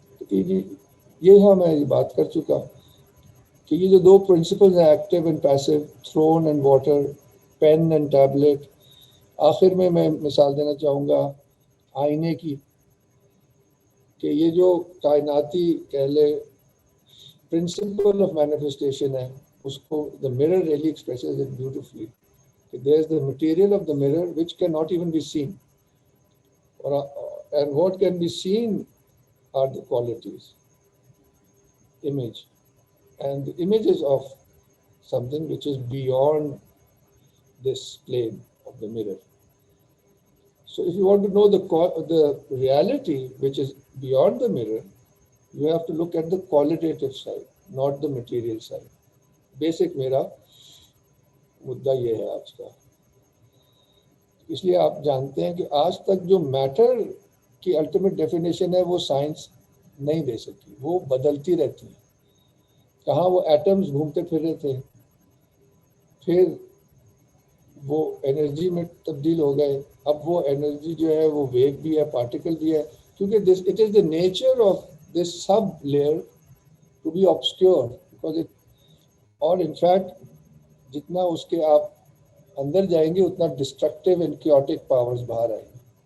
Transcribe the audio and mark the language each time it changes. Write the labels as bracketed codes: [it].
[ur] جی یہ میں یہ بات کر چکا کہ یہ جو دو پرنسپلز ہیں, [en] Active and passive, thrown and water, pen and tablet. [ur] آخر میں مثال دینا چاہوں گا آئینے کی, کہ یہ جو کائناتی کہہ لے پرنسپل آف مینیفیسٹیشن ہے, اس کو [en] The mirror really expresses it beautifully. There is the material of the mirror which cannot even be seen, and what can be seen are the qualities, image, and the images of something which is beyond this plane of the mirror. So if you want to know the reality which is beyond the mirror, you have to look at the qualitative side, not the material side. [ur] Basic میرا مدعا یہ ہے آج کا. اس لیے آپ جانتے ہیں کہ آج تک جو میٹر کی الٹیمیٹ ڈیفینیشن ہے وہ سائنس نہیں دے سکی, وہ بدلتی رہتی ہے. کہاں وہ ایٹمز گھومتے پھر رہے تھے, پھر وہ انرجی میں تبدیل ہو گئے, اب وہ انرجی جو ہے وہ ویو بھی ہے, پارٹیکل بھی ہے, کیونکہ [en] it is the nature of this sub layer to be obscure, [ur] because اور انفیکٹ جتنا اس کے آپ اندر جائیں گے اتنا ڈسٹرکٹیو اینڈ کیوٹک پاورز باہر آئیں گے.